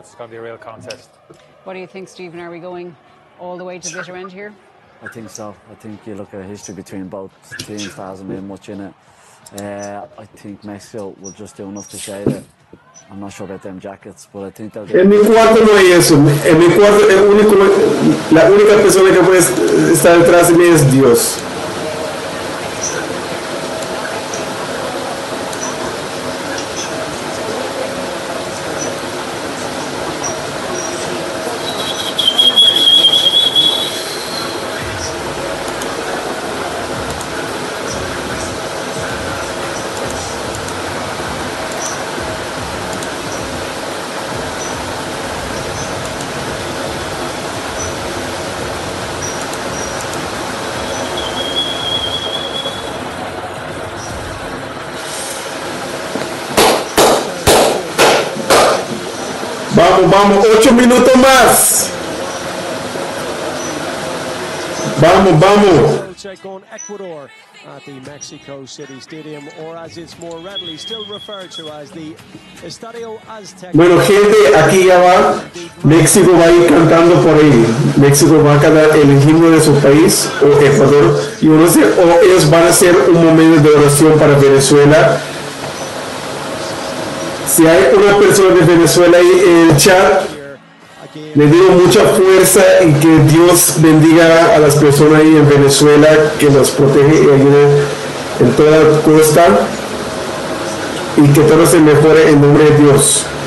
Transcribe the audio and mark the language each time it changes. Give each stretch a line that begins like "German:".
English: It's going to be a real contest. What do you think, Stephen? Are we going all the way to the bitter end here? I think so. I think you look at history between both teams, there hasn't been much in it. I think Mexico will just do enough to shade it. I'm not sure about them jackets, but I think they'll
Spanish: En mi cuarto no hay eso. En mi cuarto la única persona que puede estar detrás de mí es Dios. Vamos, 8 minutos más. Vamos.
English: Take on Ecuador at the Mexico City Stadium, or as it's more readily still referred to as the Estadio Azteca.
Spanish: Bueno, gente, aquí ya va. México va a ir cantando por ahí. México va a cantar el himno de su país, o Ecuador, y no sé, o ellos van a hacer un momento de oración para Venezuela. Si hay una persona de Venezuela ahí en el chat, le digo mucha fuerza y que Dios bendiga a las personas ahí en Venezuela, que los protege y ayude en toda la costa, y que todo se mejore en nombre de Dios.